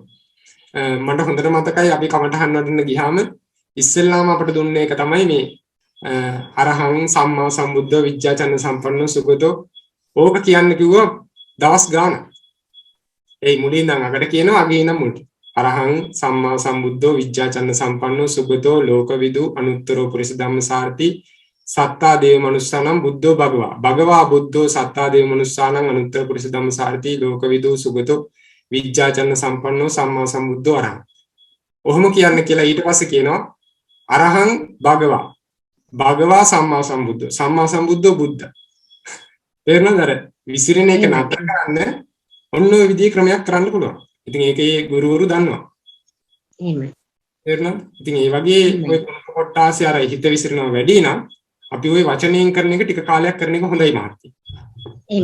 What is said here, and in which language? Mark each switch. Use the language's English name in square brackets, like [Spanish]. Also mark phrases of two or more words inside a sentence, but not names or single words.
[Sinhala] මට හොඳට මතකයි අපි කමටහන් වඩන්න ගියාම ඉස්සෙල්ලාම අපට දුන්නේ එක තමයි මේ [Pali] අරහං සම්මා සම්බුද්ධ විජ්ජාචන්න සම්පන්නෝ සුගතෝ [Sinhala] ඕක කියන්න කිව්වා දවස් ගාන. ඒ මුලින් නම් අකට කියනවා අගේ නම් මුලට. [Pali] අරහං සම්මා සම්බුද්ධෝ විජ්ජාචන්න සම්පන්නෝ සුගතෝ ලෝකවිදු අනුත්තරෝ පුරිස ධම්මසාරති සත්තා දේව මනුස්සානම් බුද්ධෝ භගවා. භගවා බුද්ධෝ සත්තා දේව මනුස්සානම් අනුත්තර පුරිස ධම්මසාරති ලෝකවිදු සුගතෝ විජ්ජාචන්න සම්පන්නෝ සම්මා සම්බුද්ධෝ අරහං. [Sinhala] ඔහොම කියන්න කියලා ඊට පස්සේ කියනවා [Pali] අරහං භගවා. භගවා සම්මා සම්බුද්ධෝ. සම්මා සම්බුද්ධෝ බුද්ධ. [Sinhala] තේරුණාද? අර විසිරෙන එක නතර කරන්න ඔන්න ඔය විදිහේ ක්‍රමයක් කරන්න පුළුවන්. ඉතින් ඒකේ ගුරුවරු දන්නවා. එහෙමයි. තේරුණාද? ඉතින් ඒ වගේ ඔය කොටාසේ අර හිත විසිරෙනවා වැඩි නම් අපි ওই වචනයෙන් කරන එක ටික කාලයක් කරන එක හොඳයි මහත්තයා.